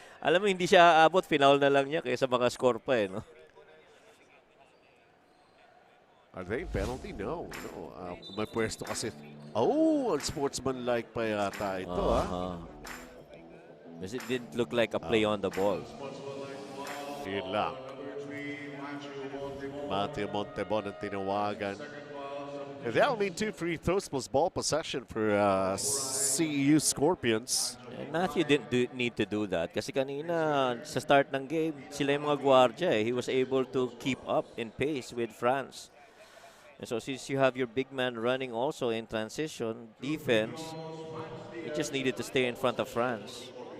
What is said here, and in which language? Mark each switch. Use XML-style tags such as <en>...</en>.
<tl>Alam mo, hindi siya aabot, final na lang niya kaysa maka-score pa no?</tl> <en>Are they penalty? No.</en> <tl>May pwesto kasi. Oh, unsportsmanlike pa yata ito,</tl> <en>Because it didn't look like a play on the ball.</en> <tl>Yun lang. Matthew Montebon ang tinawagan.</tl> <en>That'll mean 2 free throws plus ball possession for CEU Scorpions. And Matthew didn't need to do that</en> <tl>kasi kanina sa start ng game, sila yung mga gwardiya eh.</tl> <en>He was able to keep up in pace with France. And so since you have your big man running also in transition defense, he just needed to stay in front of France.</en>